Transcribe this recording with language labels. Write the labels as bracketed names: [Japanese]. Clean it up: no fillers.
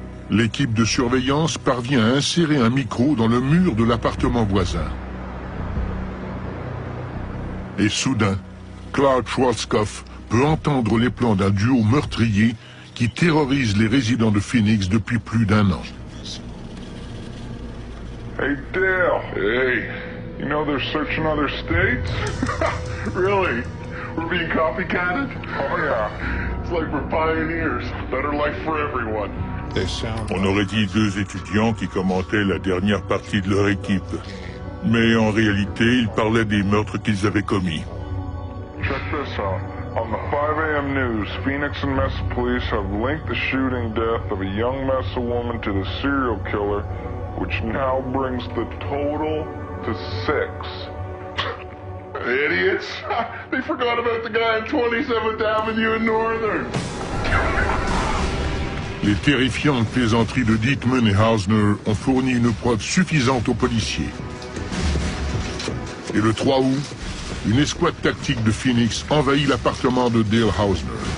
[French] L'équipe de surveillance parvient à insérer un micro dans le mur de l'appartement voisin. Et soudain, Clark Schwarzkopf peut entendre les plans d'un duo meurtrier qui terrorise les résidents de Phoenix depuis plus d'1 an. [English] Hey Dale! Hey, you know they're searching other states? Really? We're being copycatted? Oh yeah, it's like we're pioneers. Better life for everyone. [French] On aurait dit 2 étudiants qui commentaient la dernière partie de leur équipe. Mais en réalité, ils parlaient des meurtres qu'ils avaient commis. [English] Check this out. On the 5 a.m. news, Phoenix and Mesa police have linked the shooting death of a young Mesa woman to the serial killer, which now brings the total to 6. Idiots! They forgot about the guy on 27th Avenue in Northern. [French] Les terrifiantes plaisanteries de Dietman et Hausner ont fourni une preuve suffisante aux policiers. Et le 3 août, une escouade tactique de Phoenix envahit l'appartement de Dale Hausner.